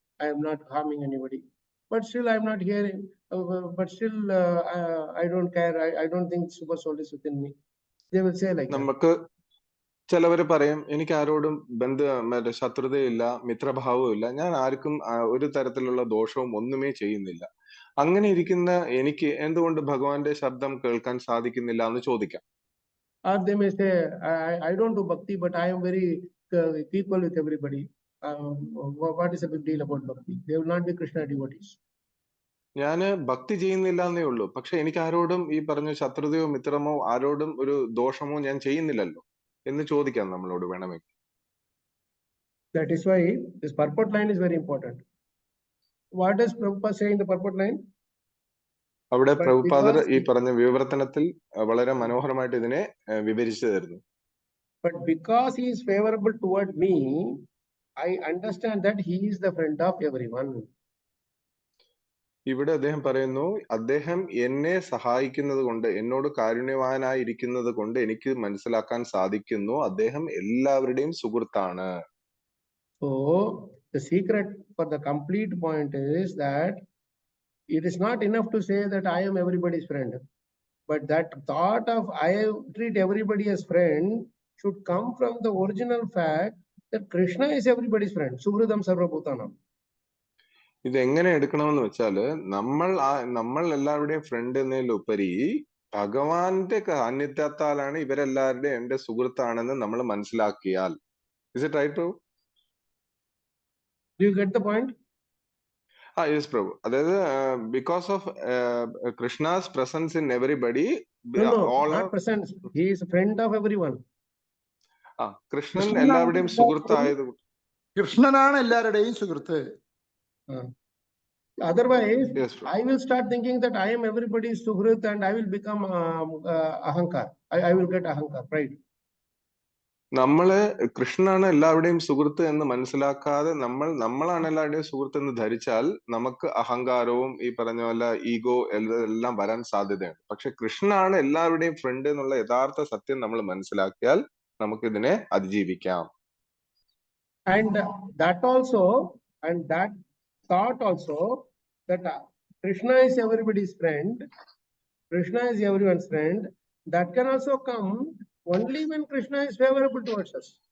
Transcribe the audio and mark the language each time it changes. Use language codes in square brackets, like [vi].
[en] I am not harming anybody, but still I am not hearing. But still I don't care. I don't think super soul is within me. They will say like [ml] നമുക്ക് ചിലവര് പറയും, എനിക്ക് ആരോടും ശത്രുതയില്ല, മിത്രഭാവവും ഇല്ല, ഞാൻ ആർക്കും ഒരു തരത്തിലുള്ള ദോഷവും ഒന്നുമേ ചെയ്യുന്നില്ല. അങ്ങനെ ഇരിക്കുന്ന എനിക്ക് എന്തുകൊണ്ട് ഭഗവാന്റെ ശബ്ദം കേൾക്കാൻ സാധിക്കുന്നില്ല എന്ന് ചോദിക്കാം. [en] Or they may say, I don't do bhakti, but I am very equal with everybody. What is a big deal about bhakti? They will not be Krishna devotees. [ml] ഞാന് ഭക്തി ചെയ്യുന്നില്ല എന്നേ ഉള്ളൂ, പക്ഷെ എനിക്ക് ആരോടും ഈ പറഞ്ഞ ശത്രുതയോ മിത്രമോ ആരോടും ഒരു ദോഷമോ ഞാൻ ചെയ്യുന്നില്ലല്ലോ എന്ന് ചോദിക്കാം നമ്മളോട് വേണമെങ്കിൽ. [en] That is why this purport line is very important. What does Prabhupada say in the purport line? [ml] അവിടെ പ്രഭുപാദർ ഈ പറഞ്ഞ വിവർത്തനത്തിൽ വളരെ മനോഹരമായിട്ട് ഇതിനെ വിവരിച്ചു തരുന്നു. [en] but because he is favorable toward me, I understand that he is the friend of everyone. [ml] ഇവിടെ അദ്ദേഹം പറയുന്നു, അദ്ദേഹം എന്നെ സഹായിക്കുന്നത് കൊണ്ട്, എന്നോട് കാരുണ്യവാനായിരിക്കുന്നത് കൊണ്ട് എനിക്ക് മനസ്സിലാക്കാൻ സാധിക്കുന്നു അദ്ദേഹം എല്ലാവരുടെയും സുഹൃത്താണ്. [en] So the secret for the complete point is that it is not enough to say that I am everybody's friend, but that thought of I treat everybody as friend should come from the original fact that Krishna is everybody's friend. [sa] Suhridam Sarvabhutanam. [ml] ഇത് എങ്ങനെ എടുക്കണമെന്ന് വെച്ചാല്, നമ്മൾ എല്ലാവരുടെയും front എന്നതിലുപരി ഭഗവാന്റെ സാന്നിധ്യത്താലാണ് ഇവരെല്ലാവരുടെയും എന്റെ സുഹൃത്താണെന്ന് നമ്മൾ മനസ്സിലാക്കിയാൽ. [en] Is it right, Prabhu? Do you get the point? Yes, Prabhu. [ml] അതായത് [en] because of Krishna's presence in everybody, No, all not are presence. He is a friend of everyone. [ml] Krishnan എല്ലാവരുടെയും സുഹൃത്തായത്. കൃഷ്ണനാണ് എല്ലാവരുടെയും സുഹൃത്ത്. [en] Otherwise, Yes, Prabhu. I will start thinking that I am everybody's suhrit and I will become ahankar. I will get ahankar, right? [ml] നമ്മള് കൃഷ്ണനാണ് എല്ലാവരുടെയും സുഹൃത്ത് എന്ന് മനസ്സിലാക്കാതെ നമ്മളാണ് എല്ലാവരുടെയും സുഹൃത്ത് എന്ന് ധരിച്ചാൽ നമുക്ക് അഹങ്കാരവും ഈ പറഞ്ഞ പോലെ ഈഗോ എല്ലാം വരാൻ സാധ്യതയുണ്ട്. പക്ഷെ കൃഷ്ണനാണ് എല്ലാവരുടെയും ഫ്രണ്ട് എന്നുള്ള യഥാർത്ഥ സത്യം നമ്മൾ മനസ്സിലാക്കിയാൽ നമുക്ക് ഇതിനെ അതിജീവിക്കാം. [en] And that also, and that thought also, that Krishna is everybody's friend, Krishna is everyone's friend, that can also come only when Krishna is favorable towards us.